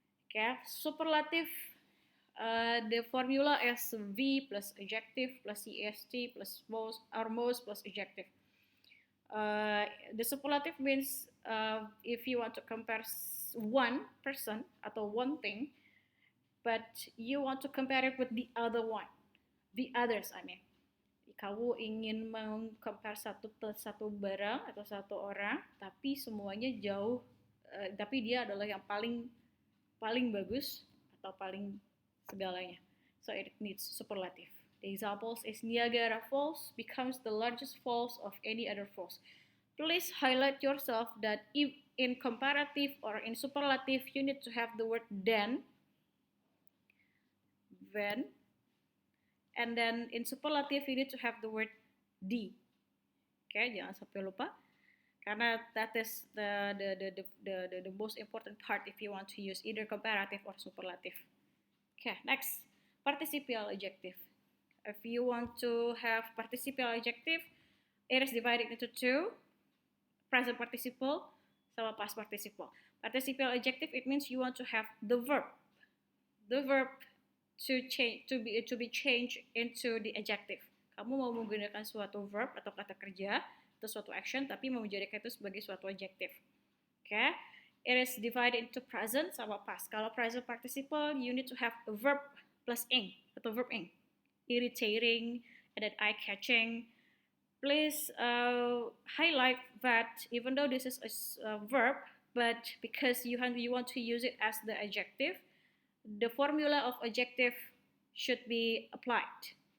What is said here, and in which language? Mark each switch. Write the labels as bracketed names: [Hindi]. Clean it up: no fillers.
[English] Okay, superlative. The formula is V plus adjective plus est plus most or most plus adjective. The superlative means if you want to compare one person atau one thing, but you want to compare it with the other one, the others. I mean, [Indonesian] kamu ingin mengcompare satu barang atau satu orang, tapi semuanya jauh, tapi dia adalah yang paling bagus atau paling segalanya. [English] So it needs superlative. The examples is Niagara Falls becomes the largest falls of any other falls. Please highlight yourself that if in comparative or in superlative you need to have the word then, and then in superlative you need to have the word the. Okay, [Indonesian] jangan sampai lupa. [English] Karena that is the most important part if you want to use either comparative or superlative. Okay, next, participial adjective. If you want to have participial adjective, it is divided into two, present participle sama past participle. Participial adjective, it means you want to have the verb to be changed into the adjective. [Indonesian] Kamu mau menggunakan suatu verb atau kata kerja atau suatu action, tapi mau menjadikan itu sebagai suatu adjective. [English] Okay, it is divided into present sama past. Kalau present participle, you need to have a verb plus ing atau verb ing. Irritating and then eye-catching. Please highlight that even though this is a verb, but because you want to use it as the adjective, the formula of adjective should be applied.